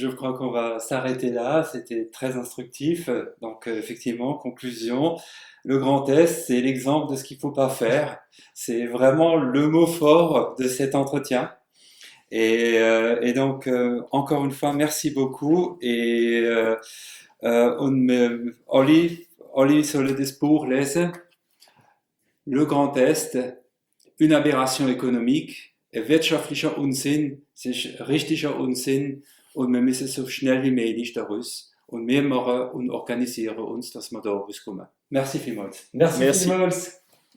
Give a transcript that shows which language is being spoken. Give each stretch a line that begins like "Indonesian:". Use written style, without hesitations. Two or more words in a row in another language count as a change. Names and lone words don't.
French: Je crois qu'on va s'arrêter là. C'était très instructif. Donc, effectivement, conclusion. Le Grand Est, c'est l'exemple de ce qu'il ne faut pas faire. C'est vraiment le mot fort de cet entretien. Et donc, encore une fois, merci beaucoup.
German: Et Olli soll das Buch lesen.
French: Le Grand Est, une aberration économique,
German: wirtschaftlicher Unsinn, es ist richtiger Unsinn und wir müssen so schnell wie möglich daraus. Und wir machen und organisieren uns, dass wir da rauskommen. Merci vielmals. Merci. vielmals.